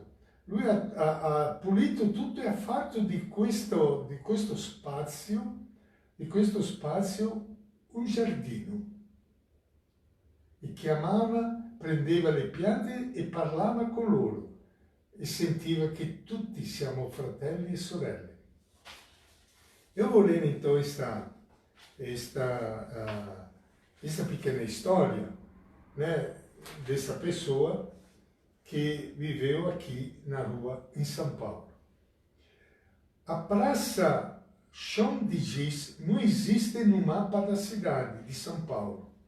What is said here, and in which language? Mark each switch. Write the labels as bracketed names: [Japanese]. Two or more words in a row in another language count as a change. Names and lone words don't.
[Italian] Lui ha pulito tutto e ha fatto di questo spazio un giardino. E chiamava, prendeva le piante e parlava con loro e sentiva che tutti siamo fratelli e sorelle. [Portuguese] Eu vou ler então esta pequena história, né, dessa pessoa que viveu aqui na rua em São Paulo. A Praça Chão de Giz não existe no mapa da cidade de São Paulo.